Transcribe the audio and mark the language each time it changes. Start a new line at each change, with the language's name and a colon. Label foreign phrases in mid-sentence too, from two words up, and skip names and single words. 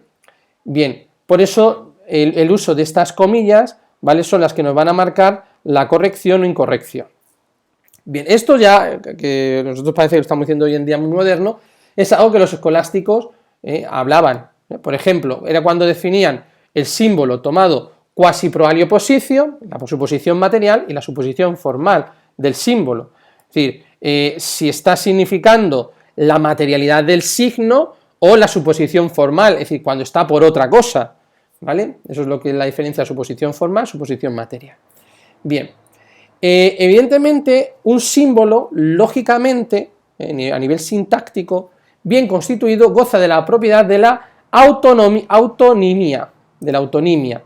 Spanish: Bien, por eso el uso de estas comillas, ¿vale? Son las que nos van a marcar la corrección o incorrección. Bien, esto ya, que nosotros parece que lo estamos diciendo hoy en día muy moderno, es algo que los escolásticos hablaban. Por ejemplo, era cuando definían el símbolo tomado
Latin: quasi pro alio positio,
Spanish: la suposición material y la suposición formal del símbolo. Es decir, si está significando la materialidad del signo o la suposición formal, es decir, cuando está por otra cosa, ¿vale? Eso es lo que es la diferencia de suposición formal, suposición material. Bien, evidentemente un símbolo, lógicamente, a nivel sintáctico, bien constituido, goza de la propiedad de la autonimia, de la autonimia.